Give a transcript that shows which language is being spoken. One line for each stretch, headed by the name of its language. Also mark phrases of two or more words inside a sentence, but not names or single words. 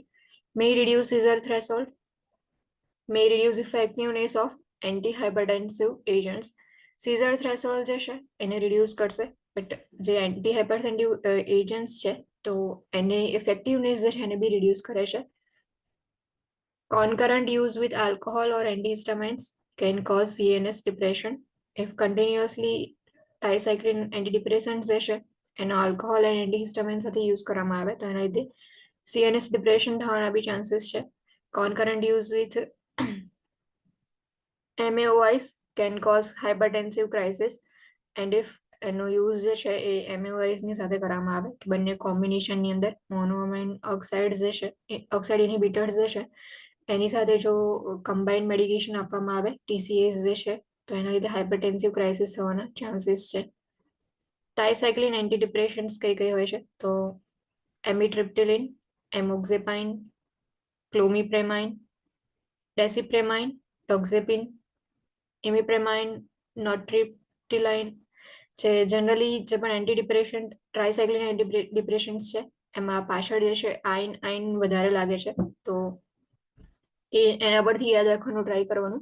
English: may reduce seizure threshold, may reduce effectiveness of antihypertensive agents. seizure threshold
Gujarati: જે છે એને રિડ્યુસ કરશે બટ જે
English: antihypertensive agents
Gujarati: છે તો એની ઇફેક્ટિવનેસ જે છે એને બી રિડ્યુસ કરે છે.
English: Concurrent use with alcohol or antihistamines can cause CNS depression. If continuously tricyclic antidepressant
Gujarati: જે છે એનો આલ્કોહોલ અને એન્ટીહિસ્ટામિન સાથે યુઝ કરવામાં આવે તો એના લીધે
English: CNS depression
Gujarati: થવાના બી ચાન્સીસ છે.
English: Concurrent use with MAOIs can cause hypertensive crisis and if
Gujarati: એનો યુઝ જે છે એ MAOIs ની સાથે કરવામાં આવે કે બંને કોમ્બિનેશનની અંદર
English: monoamine oxide
Gujarati: જે છે
English: oxide inhibitors
Gujarati: જે છે એની સાથે જો
English: combined medication
Gujarati: આપવામાં આવે TCAs જે છે તો એના લીધે
English: hypertensive crisis
Gujarati: થવાના ચાન્સીસ છે.
English: tricyclic antidepressants
Gujarati: કઈ કઈ હોય છે તો એમિટ્રિપ્ટિલિન, એમોક્ઝેપાઇન, ક્લોમિપ્રેમાઇન, ડેસિપ્રેમાઇન, ટોક્ઝેપિન, ઇમિપ્રેમાઇન, નોટ્રિપ્ટિલાઇન જે જનરલી જે પણ
English: antidepressant tricyclic antidepressants
Gujarati: છે એમાં પાછળ જે છે આઈન વધારે લાગે છે તો એના પરથી યાદ રાખવાનું ટ્રાય કરવાનું.